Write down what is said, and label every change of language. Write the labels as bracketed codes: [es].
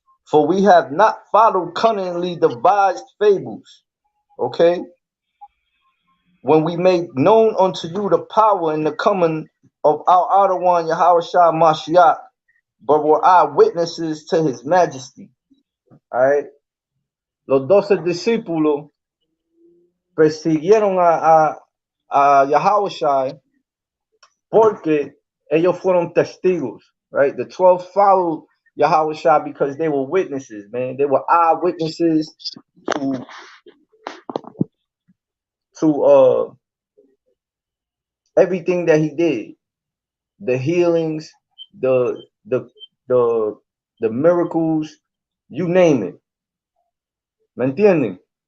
[en] For we have not followed cunningly devised fables, okay, when we made known unto you the power and the coming of our outer one, Yahushua Mashiach, but were eyewitnesses to his majesty. All right. [es] Los 12 discípulos persiguieron a Yahushua porque ellos fueron testigos, right? [en] The 12 followed Yahushua because they were witnesses, man. They were eyewitnesses to everything that he did, the healings, the miracles, you name it. [es] ¿Me entienden?